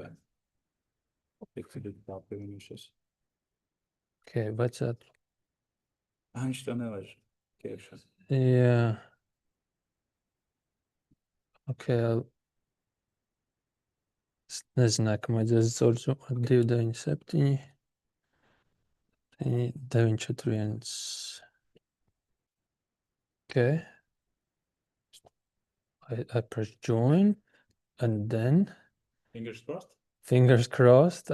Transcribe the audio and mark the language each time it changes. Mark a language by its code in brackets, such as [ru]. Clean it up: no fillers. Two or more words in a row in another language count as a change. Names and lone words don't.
[lv] Tik tad tā pievienojušies. okay, vajadzētu. Viņš to nelaiž iekšā. Jā. Okay. Es nezināju, ka vajadzēs caur Zoom 297 941. [en] Okay. I press join and then Fingers crossed. fingers crossed.